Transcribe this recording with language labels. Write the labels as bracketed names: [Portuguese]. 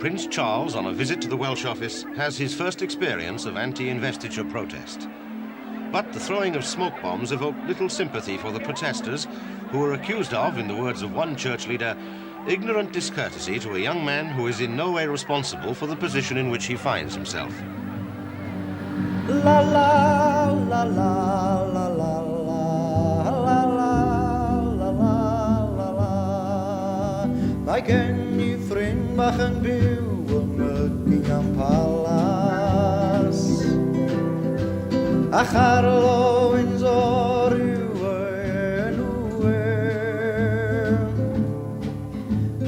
[English] Prince Charles, on a visit to the Welsh office, has his first experience of anti-investiture protest. But the throwing of smoke bombs evoked little sympathy for the protesters, who were accused of, in the words of one church leader, ignorant discourtesy to a young man who is in no way responsible for the position in which he finds himself. La la la la la la la la la la la. [Welsh] Mae gen I ffrind bach yn byw yn Buckingham Palace, a Charlo Windsor yw enw e.